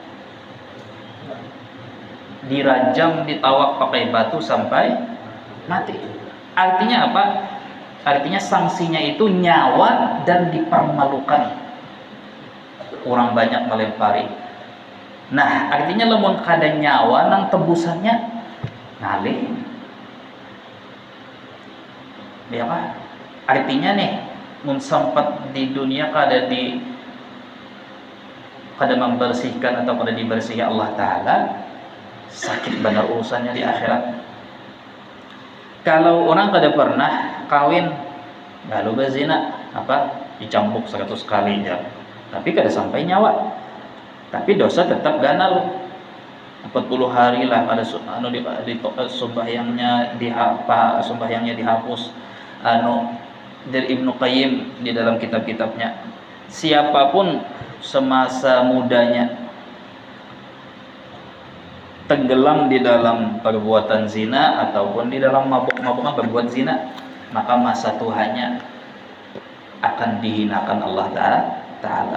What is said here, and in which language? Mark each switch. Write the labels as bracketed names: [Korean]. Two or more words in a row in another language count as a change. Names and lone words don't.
[Indonesian] Dirajam, ditawak pakai batu sampai mati. Artinya apa? Artinya sanksinya itu nyawa dan dipermalukan. Orang banyak melempari. [Banjar] Nah, artinya lemon kada nyawa nang tebusannya ngalih. [Indonesian] Ya apa? [Banjar] Artinya nih, mun sempat di dunia kada membersihkan atau kada dibersihkan Allah Ta'ala, sakit benar urusannya di akhirat. Kalau orang kada pernah kawin lalu berzina, apa dicambuk 100 kali ya, tapi kada sampai nyawa, tapi dosa tetap ganal 40 hari lah pada sembahyangnya dihapus. [Indonesian] Dari Ibnu Qayyim di dalam kitab-kitabnya, siapapun semasa mudanya tenggelam di dalam perbuatan zina ataupun di dalam mabuk-mabukan berbuat zina, maka masa Tuhannya akan dihinakan Allah Ta'ala.